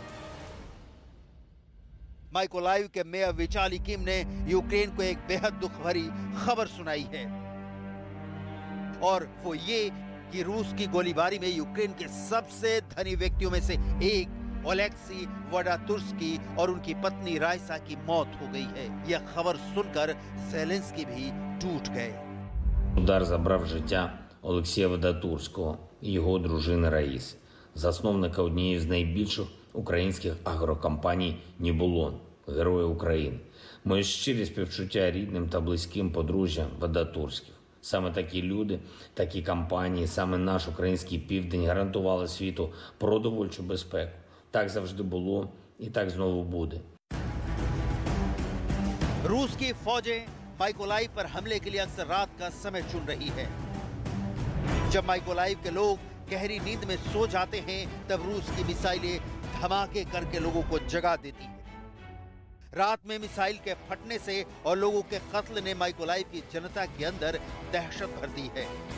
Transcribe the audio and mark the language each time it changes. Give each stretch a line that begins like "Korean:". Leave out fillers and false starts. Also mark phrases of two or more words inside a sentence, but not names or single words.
Hindi: माइकोलाइव के मेयर विचाली किम ने यूक्रेन को एक बेहद दुख भरी खबर सुनाई है और वो ये कि रूस की गोलीबारी में यूक्रेन के सबसे धनी व्यक्तियों में से एक ओलेक्सी वडातुर्स्की और उनकी पत्नी राइसा की मौत हो गई है। यह खबर सुनकर ज़ेलेंस्की भी टूट गए।
Ukrainian: Удар забрав життя Олексія Вадатурського і його дружини Раїси, засновника однієї з найбільших українських агрокомпаній «Нібулон», Герої України. Моє щирі співчуття рідним та близьким подружжям Вадатурських. Саме такі люди, такі компанії, саме наш український південь гарантували світу продовольчу безпеку. Так завжди було і так знову буде.
Hindi: रूस की फौजें माइकोलाइव पर हमले के लिए अक्सर रात का समय चुन रही है। जब माइकोलाइव के लोग गहरी नींद में सो जाते हैं तब रूस की मिसाइलें धमाके करके लोगों को जगा देती हैं। रात में मिसाइल के फटने से और लोगों के कत्ल ने माइकोलाइव की जनता के अंदर दहशत भर दी है।